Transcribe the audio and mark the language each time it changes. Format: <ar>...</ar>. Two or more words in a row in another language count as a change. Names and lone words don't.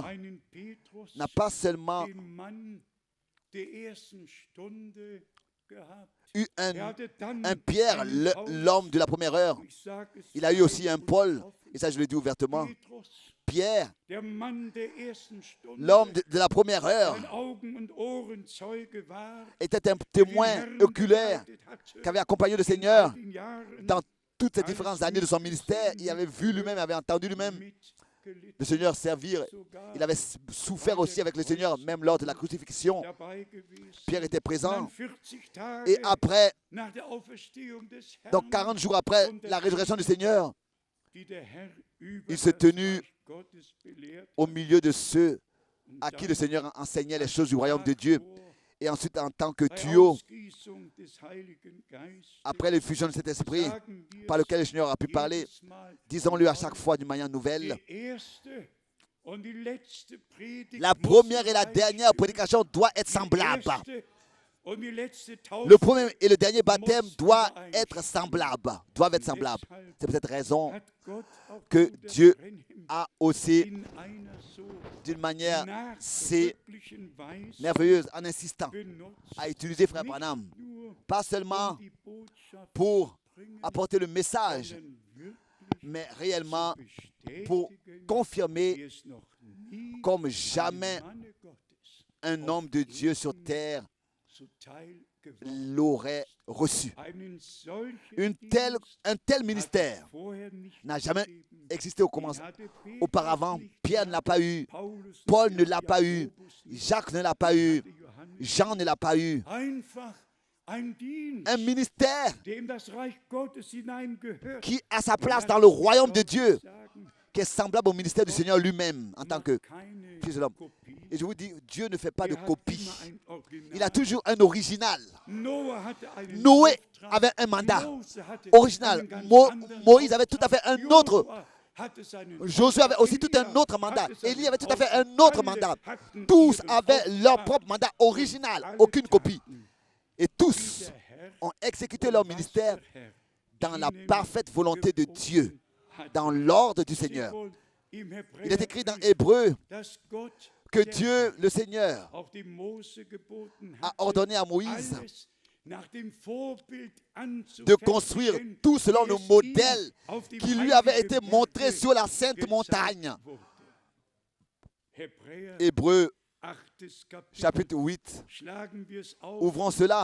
<de>einen Petrus,</de> <fr>n'a pas seulement</fr> <de>den Mann der ersten Stunde gehabt.</de> <fr>eu</fr> <de>Hatte dann</de> <fr>un Pierre,</fr> <de>einen Paulus,</de> <fr>l'homme de la première heure.</fr> <de>ich sag es</de> <fr>Il a eu aussi</fr> <de>frei</de> <fr>un</fr> <de>und</de> <fr>Paul,</fr> <de>offen,</de> <fr>et ça je le dis ouvertement.</fr> <de>Petrus,</de> <fr>Pierre,</fr> <de>der Mann der ersten Stunde,</de> <fr>l'homme de la première heure,</fr> <de>ein Augen- und Ohrenzeuge war,</de> <fr>était un</fr> <de>der den</de> <fr>témoin</fr> <de>Herrn</de> <fr>oculaire</fr> <de>begleitet hatte</de> <fr>qui avait accompagné le</fr> <de>in</de> <fr>Seigneur</fr> <de>all den Jahren</de> <fr>dans toutes ces différentes années de son ministère. Il avait vu lui-même, avait entendu lui-même</fr> <de>mitgelitten,</de> <fr>le Seigneur servir.</fr> <de>sogar</de> <fr>Il avait souffert aussi avec le Seigneur, même lors de la crucifixion.</fr> <de>dabei gewesen.</de> <fr>Pierre était</fr> <de>Und</de> <fr>présent.</fr> <de>dann 40 Tage</de> <fr>Et après,</fr> <de>nach der Auferstehung des Herrn,</de> <fr>donc 40 jours après la résurrection du Seigneur,</fr> <de>die der Herr über</de> <fr>il s'est</fr> <de>das</de> <fr>tenu</fr> <de>Reich Gottes belehrt</de> <fr>au</fr> <de>hat.</de> <fr>milieu de ceux</fr> <de>Und</de> <fr>à qui</fr> <de>dann</de> <fr>le Seigneur enseignait les choses du royaume de</fr> <de>Tag</de> <fr>Dieu.</fr> <de>vor,</de> <fr>Et ensuite, en tant que</fr> <de>bei</de> <fr>tuyau,</fr> <de>Ausgießung des Heiligen Geistes,</de> <fr>après l'effusion de cet esprit</fr> <de>sagen wir</de> <fr>par</fr> <de>es</de> <fr>lequel le Seigneur a pu parler,</fr> <de>jedes Mal</de> <fr>disons-le à</fr> <de>neu.</de> <fr>chaque fois d'une manière nouvelle.</fr> <de>Die erste und die letzte Predigt</de> <fr>La</fr> <de>muss</de> <fr>première et la</fr> <de>gleich</de> <fr>dernière</fr> <de>stimmen.</de> <fr>prédication doit être</fr> <de>Die</de> <fr>semblable.</fr> <de>erste und die letzte Taufe</de> <fr>Le premier et le dernier baptême doivent être semblables. Doivent être semblables. C'est pour cette raison</fr> <de>hat Gott auch</de> <fr>que</fr> <de>Bruder</de> <fr>Dieu</fr> <de>Branham</de> <fr>a aussi,</fr> <de>in einer so</de> <fr>d'une manière</fr> <de>nachdrücklichen Weise</de> <fr>merveilleuse, en insistant,</fr> <de>benutzt,</de> <fr>à utiliser Frère</fr> <de>nicht</de> <fr>Branham,</fr> <de>nur</de> <fr>pas seulement</fr> <de>um die Botschaft</de> <fr>pour</fr> <de>zu bringen,</de> <fr>apporter le message,</fr> <de>sondern wirklich</de> <fr>mais réellement</fr> <de>zu</de> <fr>pour</fr> <de>bestätigen, wie</de> <fr>confirmer</fr> <de>es noch nie</de> <fr>comme jamais</fr> <de>einem Manne Gottes</de> <fr>un homme de Dieu sur terre</fr> <de>zuteil geworden.</de> <fr>l'aurait reçu.</fr> <de>Einen solchen</de> <fr>Un tel</fr> <de>Dienst</de> <fr>ministère</fr> <de>hat vorher nicht</de> <fr>n'a jamais</fr> <de>gegeben.</de> <fr>existé au</fr> <de>Den</de> <fr>commencement.</fr> <de>hatte Petrus</de> <fr>Auparavant,</fr> <de>nicht</de> <fr>Pierre ne l'a pas eu,</fr> <de>Paulus nicht,</de> <fr>Paul ne l'a pas eu,</fr> <de>Jakobus nicht,</de> <fr>Jacques ne l'a pas eu,</fr> <de>hatte Johannes</de> <fr>Jean ne l'a pas eu.</fr> <de>einfach ein Dienst,</de> <fr>Un ministère</fr> <de>dem das Reich Gottes hineingehört.</de> <fr>qui a sa place</fr> <de>Lass</de> <fr>dans le</fr> <de>mich</de> <fr>royaume de</fr> <de>deutlich</de> <fr>Dieu,</fr> <de>sagen,</de> <fr>qui est semblable au ministère du Seigneur lui-même en tant</fr> <de>macht</de> <fr>que</fr> <de>keine</de> <fr>Fils de l'homme.</fr> <de>Kopie.</de> <fr>Et je vous dis, Dieu ne fait pas de</fr> <de>Er hat</de> <fr>copie.</fr> <de>immer ein Original.</de> <fr>Il a toujours un original.</fr> <de>Noah hatte einen</de> <fr>Noé</fr> <de>Auftrag.</de> <fr>avait un mandat</fr> <de>Mose hatte</de> <fr>original.</fr> <de>einen ganz anderen</de> <fr>Moïse avait tout à fait un</fr> <de>Auftrag.</de> <fr>autre.</fr> <de>Josua hatte seinen</de> <fr>Josué avait aussi tout un</fr> <de>Elia</de> <fr>autre mandat.</fr> <de>hatte seinen</de> <fr>Élie avait tout à fait</fr> <de>Auftrag.</de> <fr>un autre</fr> <de>Alle</de> <fr>mandat.</fr> <de>hatten</de> <fr>Tous</fr> <de>ihren</de> <fr>avaient leur</fr> <de>Auftrag.</de> <fr>propre mandat original,</fr> <de>Alle</de> <fr>aucune copie.</fr> <de>taten,</de> <fr>Et</fr> <de>wie</de> <fr>tous</fr> <de>der Herr</de> <fr>ont exécuté</fr> <de>und</de> <fr>leur</fr> <de>was</de> <fr>ministère</fr> <de>der Herr</de> <fr>dans la</fr> <de>ihnen</de> <fr>parfaite volonté de Dieu,</fr> <de>geboten hat.</de> <fr>dans l'ordre du</fr> <de>Steht</de> <fr>Seigneur.</fr> <de>wohl im</de> <fr>Il est écrit dans</fr> <de>Hebräerbrief,</de> <fr>Hébreu</fr> <de>dass Gott,</de> <fr>que</fr> <de>der</de> <fr>Dieu, le Seigneur,</fr> <de>auch dem Mose geboten</de> <fr>a</fr> <de>hatte,</de> <fr>ordonné à Moïse</fr> <de>alles</de> <fr>de construire tout selon le modèle qui lui avait été montré sur la sainte montagne. Hébreux chapitre 8. Ouvrons cela.</fr>